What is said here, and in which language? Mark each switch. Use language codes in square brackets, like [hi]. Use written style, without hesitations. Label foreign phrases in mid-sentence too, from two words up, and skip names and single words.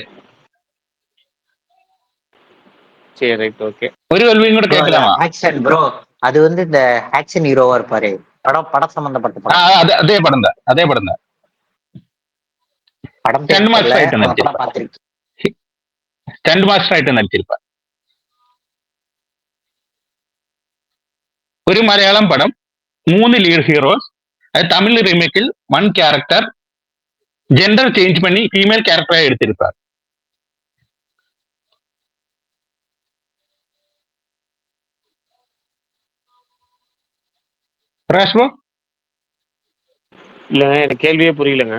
[ta] சரி, ரைட், ஓகே. ஒரு கேள்வியும் கூட கேட்கலாமா? [en] action bro, [ta] அது வந்து இந்த [en] action heroவா [ta] இருப்பாரு, படம் சம்பந்தப்பட்ட படம். அதே படம் தான். படம் [en] stunt master [ta] ஆயிட்டு நடிச்சிருப்பார். [ml] ഒരു മലയാളം പടം 3 [en] lead heroes. [ta] அது தமிழ் ரீமேக்கில் 1 [en] character gender change [ta] பண்ணி [en] female characterஆ [ta] எடுத்திருப்பார். பிரகாஷ்போ இல்ல, எனக்கு கேள்வியே புரியலங்க.